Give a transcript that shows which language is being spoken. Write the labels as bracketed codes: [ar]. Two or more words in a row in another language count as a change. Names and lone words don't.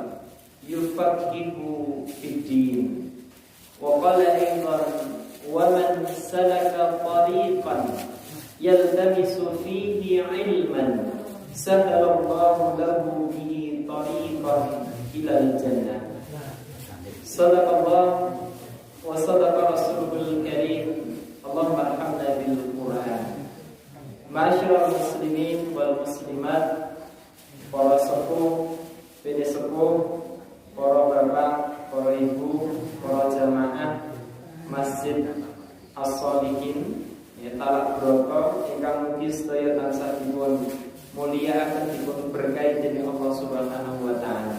[ar] يفقهه في الدين وقال أيضا ومن سلك طريقا يلتمس فيه علما سهل الله له به طريقا إلى الجنة صدق الله وصدق رسوله الكريم اللهم ارحمنا بالقرآن. معاشر المسلمين والمسلمات, [jv] para sepuh, bini sepuh, para bapak, para ibu, para jamaah Masjid As-Sholihin Talak Broko ingkang mugi sedaya tansah dipun mulyakaken dipun berkahi dening Allah [ar] سبحانه وتعالى.